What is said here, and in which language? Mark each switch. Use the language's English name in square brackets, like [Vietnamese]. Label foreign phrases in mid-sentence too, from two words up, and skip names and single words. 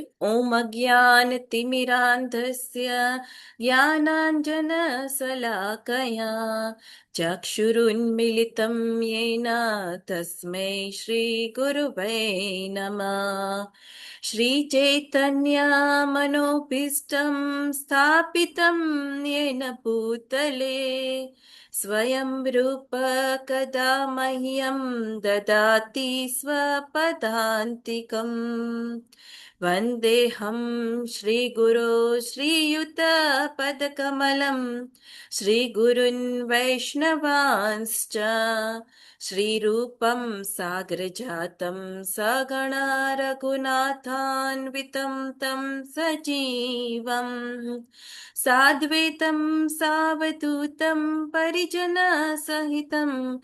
[Sanskrit] ओम् अज्ञान तिमिरान्धस्य ज्ञानाञ्जन शलाकया चक्षुरुन्मीलितम् येन तस्मै श्री गुरवे नमः. श्री चैतन्य मनोभीष्टम् स्थापितम् येन भूतले स्वयं रूप कदा मह्यं ददाति स्वपदान्तिकम्. वन्देऽहं श्रीगुरो श्रीयुतपदकमलं श्रीगुरुन् वैष्णवांश्च श्रीरूपं सागरजातं सगणा रघुनाथान्वितं तं सजीवम् साद्वैतं सावधूतं परिजनसहितं